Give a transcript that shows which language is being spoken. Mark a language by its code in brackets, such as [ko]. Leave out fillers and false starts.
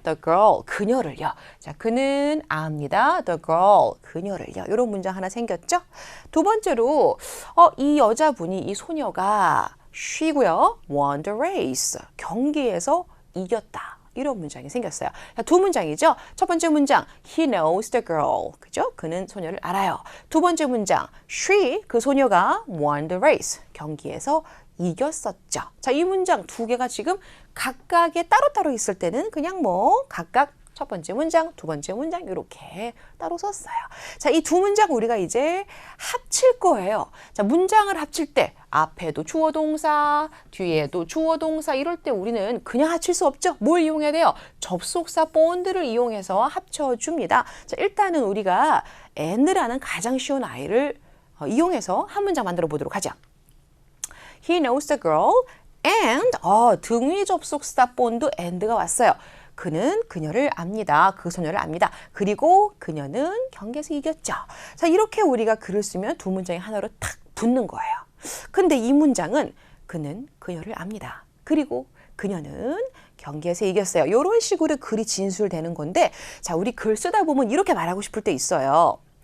[en] The girl, [ko] 그녀를요. 자, 그는 압니다. [en] The girl, [ko] 그녀를요. 이런 문장 하나 생겼죠? 두 번째로 이 여자분이, 이 소녀가 she고요. [en] won the race. [ko] 경기에서 이겼다. 이런 문장이 생겼어요. 자, 두 문장이죠. 첫 번째 문장 [en] He knows the girl. [ko] 그죠? 그는 소녀를 알아요. 두 번째 문장 She, 그 소녀가 [en] won the race. [ko] 경기에서 이겼었죠. 자, 이 문장 두 개가 지금 각각의 따로따로 있을 때는 그냥 뭐 각각 첫 번째 문장, 두 번째 문장 이렇게 따로 썼어요. 자, 이 두 문장 우리가 이제 합칠 거예요. 자, 문장을 합칠 때 앞에도 주어 동사, 뒤에도 주어 동사 이럴 때 우리는 그냥 합칠 수 없죠. 뭘 이용해야 돼요? 접속사 본드를 이용해서 합쳐줍니다. 자, 일단은 우리가 and라는 가장 쉬운 아이를 이용해서 한 문장 만들어 보도록 하죠. [en] He knows the girl and [ko] 등위 접속사 본드 and가 왔어요. 그는 그녀를 압니다. 그 소녀를 압니다. 그리고 그녀는 경기에서 이겼죠. 자, 이렇게 우리가 글을 쓰면 두 문장이 하나로 탁 붙는 거예요. 근데 이 문장은 그는 그녀를 압니다. 그리고 그녀는 경기에서 이겼어요. 이런 식으로 글이 진술되는 건데, 자, 우리 글 쓰다 보면 이렇게 말하고 싶을 때 있어요.